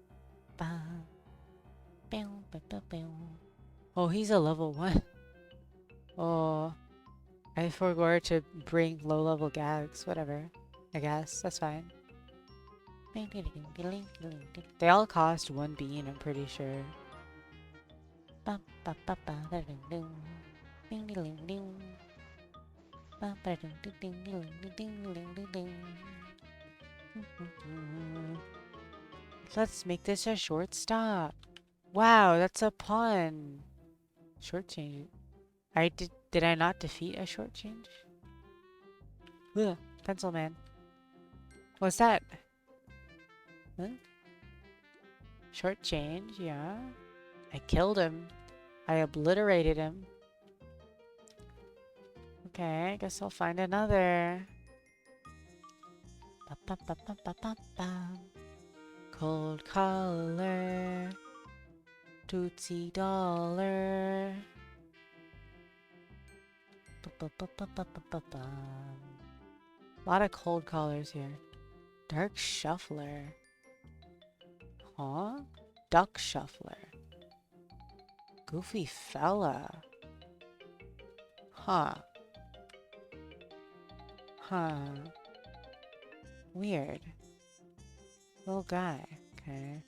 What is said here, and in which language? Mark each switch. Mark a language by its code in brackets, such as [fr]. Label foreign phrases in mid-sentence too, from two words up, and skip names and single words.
[en] Oh, he's a level 1. Oh, I forgot to bring low-level gags. Whatever. I guess. That's fine. They all cost 1 bean, I'm pretty sure. Ba ba ba ba da ding ding. Ding ding ding ding. Ba ba ding ding ding ding ding ding ding ding. Let's make this a short stop. Wow, that's a pun. Short change. Did I not defeat a short change? Ugh, pencil man. What's that? Huh? Short change, yeah. I killed him. I obliterated him. Okay, I guess I'll find another. Ba, ba, ba, ba, ba, ba, ba. Cold collar. Tootsie dollar. Ba, ba, ba, ba, ba, ba, ba, ba. A lot of cold collars here. Dark shuffler. Huh? Duck shuffler. Goofy fella. Huh. Huh. Weird. Little guy. Okay.